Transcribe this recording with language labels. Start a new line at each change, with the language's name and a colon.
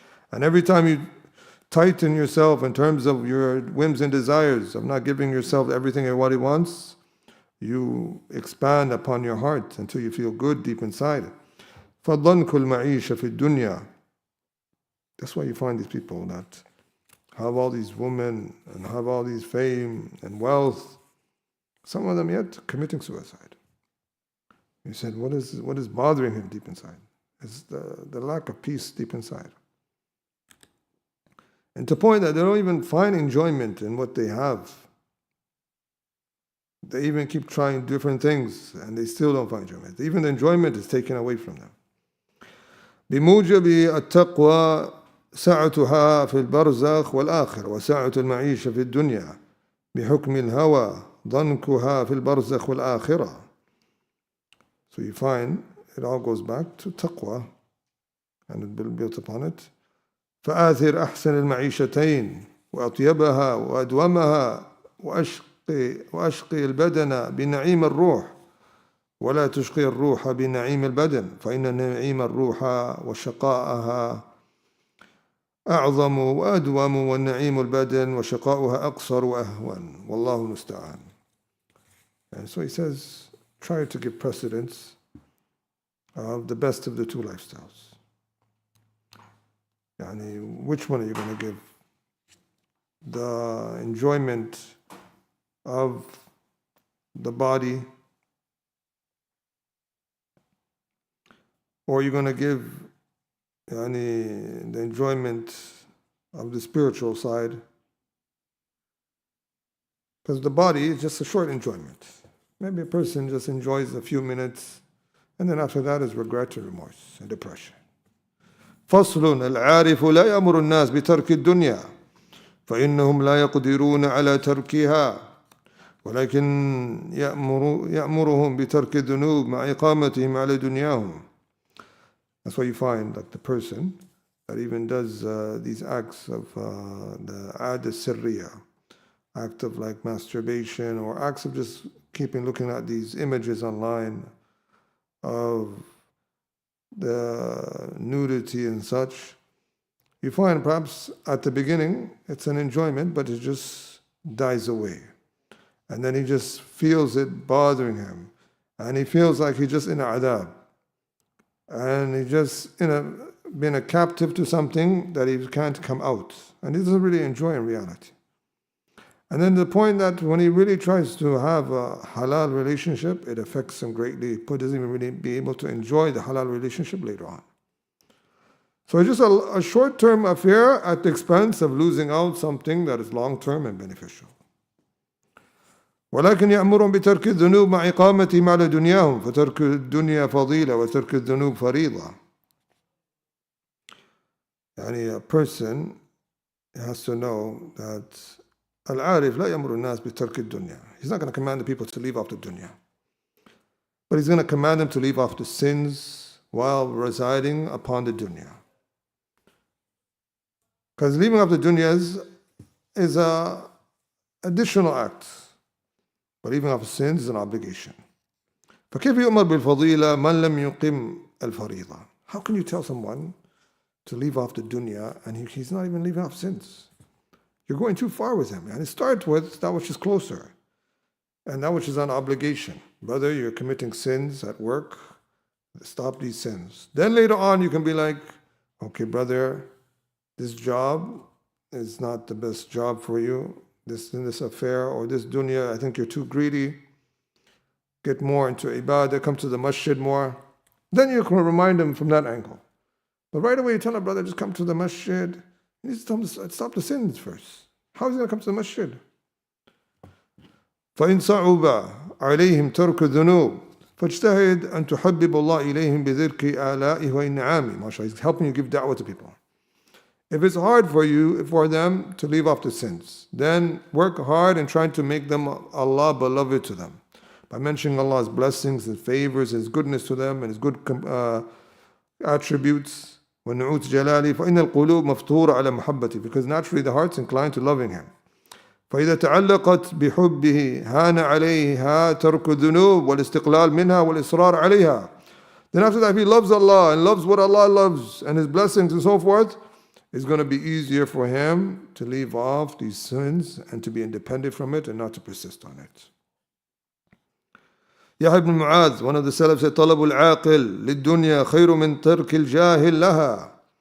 English: And every time you tighten yourself in terms of your whims and desires, of not giving yourself everything and what it wants, you expand upon your heart until you feel good deep inside.
Arabic: فَضَنْكُ الْمَعِيشَ فِي الدُّنْيَا.
English: That's why you find these people that have all these women and have all these fame and wealth, some of them yet committing suicide. You said, what is bothering him deep inside? It's the lack of peace deep inside. And to the point that they don't even find enjoyment in what they have. They even keep trying different things and they still don't find enjoyment. Even the enjoyment is taken away from them.
Arabic: بموجب التقوى سعتها في البرزخ والآخر وسعة المعيشة في الدنيا بحكم الهوى ضنكها في البرزخ والآخرة.
English: So you find it all goes back to taqwa and it built upon it.
Arabic: فآثر أحسن المعيشتين وأطيبها وأدومها وأشقي البدن بنعيم الروح ولا تشقي الروح بنعيم البدن فإن نعيم الروح وشقاءها أعظم وأدوم والنعيم البدن وشقاؤها أقصر وأهون والله المستعان.
English: And so he says, try to give precedence of the best of the two lifestyles. Yani, which one are you going to give? The enjoyment of the body, or are you going to give the enjoyment of the spiritual side? Because the body is just a short enjoyment. Maybe a person just enjoys a few minutes, and then after that is regret and remorse and depression.
Arabic: فصل العارف لا يأمر الناس بترك الدنيا فإنهم لا يقدرون على تركها ولكن يأمرهم بترك الذنوب مع إقامتهم على دنياهم.
English: That's why you find like the person that even does these acts of the ad sirriya, act of like masturbation, or acts of just looking at these images online of the nudity and such. You find perhaps at the beginning it's an enjoyment, but it just dies away. And then he just feels it bothering him. And he feels like he's just in a adab. And he's just been a captive to something that he can't come out. And he doesn't really enjoy in reality. And then the point that when he really tries to have a halal relationship, it affects him greatly. He doesn't even really be able to enjoy the halal relationship later on. So it's just a short-term affair at the expense of losing out something that is long-term and beneficial.
Arabic: ولكن يأمرهم بترك الذنوب مع إقامتهم على دنياهم فترك الدنيا فضيلة وترك الذنوب فريضة. يعني
English: a person has to know that Al-Arif
Arabic: لا يأمر الناس بترك الدنيا.
English: He's not going to command the people to leave off the dunya. But he's going to command them to leave off the sins while residing upon the dunya. Because leaving off the dunya is an additional act. But leaving off sins is an obligation.
Arabic: فكيف يؤمر بالفضيلة من لم يقم الفريضة?
English: How can you tell someone to leave off the dunya and he's not even leaving off sins? You're going too far with him. And it starts with that which is closer and that which is an obligation. Brother, you're committing sins at work. Stop these sins. Then later on you can be like, okay, brother, this job is not the best job for you. This affair or this dunya, I think you're too greedy. Get more into ibadah, come to the masjid more. Then you can remind him from that angle. But right away you tell a brother, just come to the masjid. You need to tell him to stop the sins first. How is he going to come to the masjid?
Arabic: فإن صعب عليهم ترك الذنوب فاجتهد أن تحبب الله إليهم بذكر آلائه وإنعامه.
English: MashaAllah, he's helping you give da'wah to people. If it's hard for them to leave off the sins, then work hard in trying to make them Allah beloved to them. By mentioning Allah's blessings and favors, His goodness to them and His good attributes.
Arabic: وَنُعُوتْ جَلَالِهِ فَإِنَّ الْقُلُوبَ مَفْتُورَ عَلَى مَحَبَّتِهِ.
English: Because naturally the heart's inclined to loving Him.
Arabic: فإذا تعلقت بحبه هان عليها ترك الذنوب والاستقلال منها والإصرار عليها.
English: Then after that, if he loves Allah and loves what Allah loves and His blessings and so forth, it's going to be easier for him to leave off these sins and to be independent from it and not to persist on it. Yahya ibn Mu'adh, one of the Salaf, said,
Arabic: طلب العاقل للدنيا خير من ترك الجاهل لها.